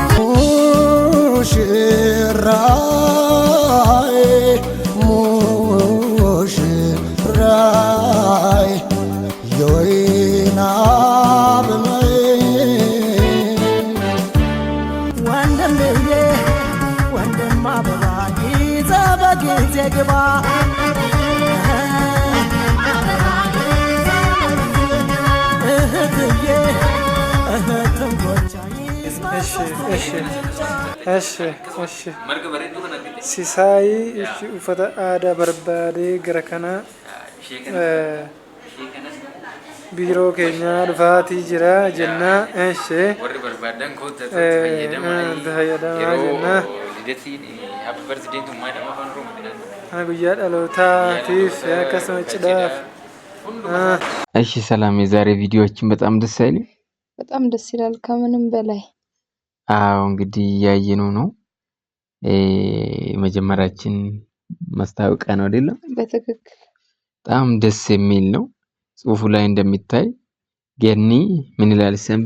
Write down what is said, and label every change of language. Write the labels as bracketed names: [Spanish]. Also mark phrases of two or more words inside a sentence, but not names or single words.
[Amharic] ሙሽራዬ ሙሽራዬ የወይን አበባዬ ወንድም አበባ ይዘህ በጊዜ ግባ እህትዬ እህትም ጎቻዬ [Oromo] ሲሳይ uffata aadaa barbaadee gara kana biiroo keenya dhufaatii jira jennaa warri barbaadan fayyadamaa jennaa [English] happy birthday to my [Oromo] guyyaa dhalootaatiif akkasuma cidhaaf [Amharic] እሺ ሰላም የዛሬ ቪዲዮአችን በጣም ደስ አይልም? በጣም ደስ ይላል ከምንም በላይ። አዎ እንግዲህ ያየነው ነው መጀመሪያችን ማስታወቂያ ነው አይደለም? በትክክል በጣም ደስ የሚል ነው። ጽሁፉ ላይ እንደሚታይ ገኒ ምን ይላል ሰንቢ?